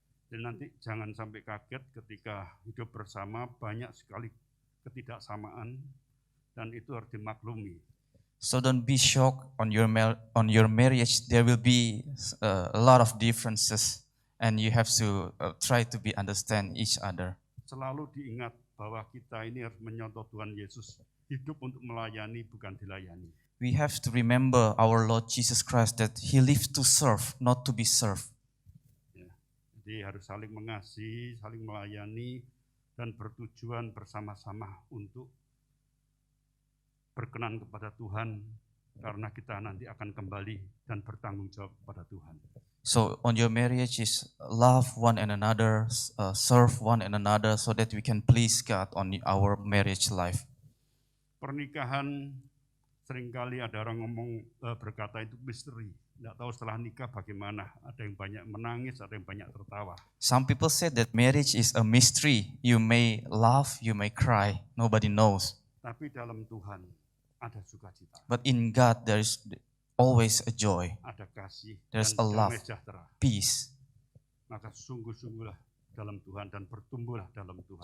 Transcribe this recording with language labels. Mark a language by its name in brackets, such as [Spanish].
[Indonesian] Dan nanti jangan sampai kaget ketika hidup bersama banyak sekali ketidaksamaan dan itu harus dimaklumi. [English] So don't be shocked on your marriage. There will be a lot of differences, and you have to try to understand each other. [Indonesian] Selalu diingat bahwa kita ini harus menyontoh Tuhan Yesus, hidup untuk melayani bukan dilayani. [English] We have to remember our Lord Jesus Christ that He lived to serve, not to be served. [Indonesian] Ya, jadi harus saling mengasihi, saling melayani, dan bertujuan bersama-sama untuk berkenan kepada Tuhan, karena kita nanti akan kembali dan bertanggung jawab kepada Tuhan. [English] So on your marriage is love one and another, serve one and another, so that we can please God on our marriage life. [Indonesian] Pernikahan seringkali ada orang ngomong berkata itu misteri. Tidak tahu setelah nikah bagaimana. Ada yang banyak menangis, ada yang banyak tertawa. [English] Some people say that marriage is a mystery. You may laugh, you may cry. Nobody knows. [Indonesian] Tapi dalam Tuhan ada sukacita, [English] But in God there is always a joy, [Indonesian] ada kasih, [English] there's [Indonesian] dan [English] a love, [Indonesian] damai sejahtera. [English] peace. [Indonesian] Maka sungguh-sungguhlah dalam Tuhan dan bertumbuhlah dalam Tuhan.